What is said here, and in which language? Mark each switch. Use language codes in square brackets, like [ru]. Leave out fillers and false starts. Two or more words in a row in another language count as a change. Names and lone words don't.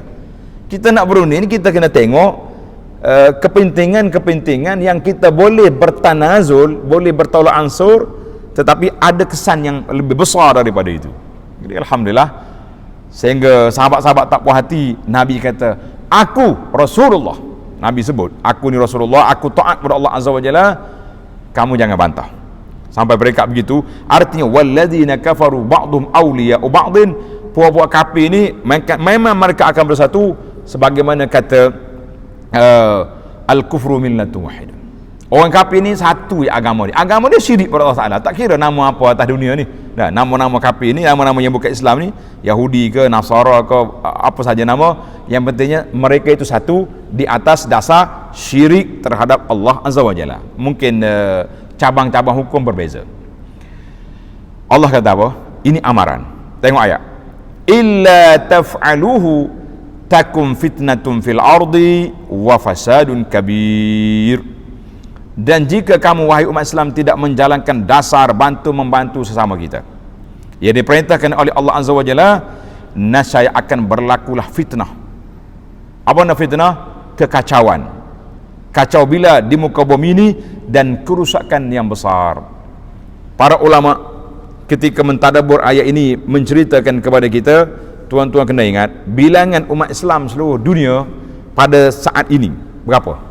[ms] Kita nak berunding, kita kena tengok kepentingan yang kita boleh bertanazul, boleh bertolak ansur, tetapi ada kesan yang lebih besar daripada itu. Jadi alhamdulillah, sehingga sahabat-sahabat tak puas hati, Nabi kata, aku Rasulullah. Nabi sebut, aku ni Rasulullah, aku taat kepada Allah [ar] Azza wa Jalla, [ms] kamu jangan bantah. Sampai mereka begitu, artinya [ar] walladzina kafaru ba'dhum awliya'u ba'dhin, [ms] puak-puak kafir ni memang mereka akan bersatu, sebagaimana kata [ar] al-kufru millatun wahidah. [ms] Orang kafir ni satu agama dia. Agama dia syirik pada Allah Taala. Tak kira nama apa atas dunia ni. Nah, nama-nama kafir ni, nama-nama yang bukan Islam ni, Yahudi ke, Nasara ke, apa saja nama, yang pentingnya mereka itu satu di atas dasar syirik terhadap Allah [ar] Azza wa Jalla. [ms] Mungkin cabang-cabang hukum berbeza. Allah kata apa? Ini amaran. Tengok ayat. [ar] Illa taf'aluhu takum fitnatun fil ardi wa fasadun kabir. [ms] Dan jika kamu wahai umat Islam tidak menjalankan dasar bantu-membantu sesama kita, yang diperintahkan oleh Allah [ar] Azza wa Jalla, [ms] nascaya akan berlakulah fitnah. Apa nak fitnah? Kekacauan. Kacau bila di muka bumi ini dan kerusakan yang besar. Para ulama ketika mentadabbur ayat ini menceritakan kepada kita, tuan-tuan kena ingat, bilangan umat Islam seluruh dunia pada saat ini berapa?